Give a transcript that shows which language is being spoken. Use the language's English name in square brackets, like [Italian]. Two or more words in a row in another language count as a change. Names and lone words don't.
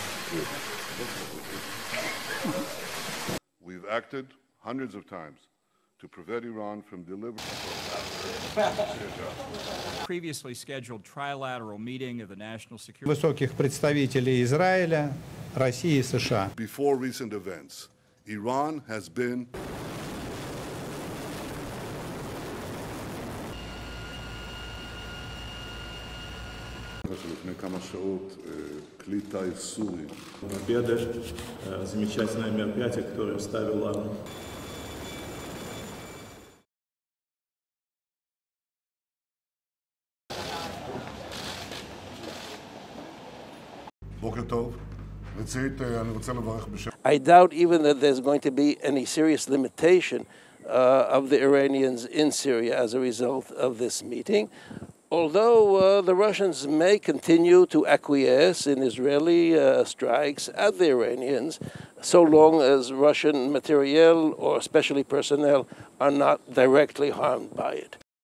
[English] We've acted hundreds of times to prevent Iran from delivering previously scheduled trilateral meeting of the national security [Russian] высоких представителей Израиля, России и США. [English] Before recent events, Iran has been [Hebrew] לפני כמה שעות כלי טיס סורי. [Russian] Замечательное мероприятие, которое ставило [Hebrew] בוקר טוב. רצית, אני רוצה לברך בשם. [English] I doubt even that there's going to be any serious limitation of the Iranians in Syria as a result of this meeting. Although the Russians may continue to acquiesce in Israeli strikes at the Iranians, so long as Russian materiel or especially personnel are not directly harmed by it.